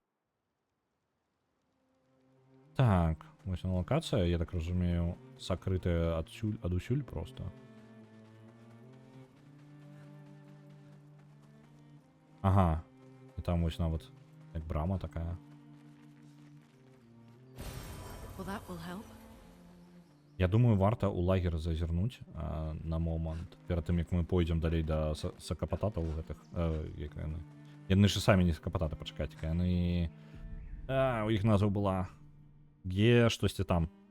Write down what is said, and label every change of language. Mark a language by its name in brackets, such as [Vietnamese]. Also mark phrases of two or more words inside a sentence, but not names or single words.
[Belarusian] Так, вось на локацыя, я так разумею, сакрытая адусюль проста. Ага, і там вось нават як брама такая. [English] Well, that will help. [Belarusian] Я думаю, варта ў лагер зазірнуць на момант. Перад тым, як мы пойдзем далей да сакапататаў гэтых. Як яны? Яны ж самі не сакапататы, пачакайце-ка. Яны... у іх назва была... штосьці там.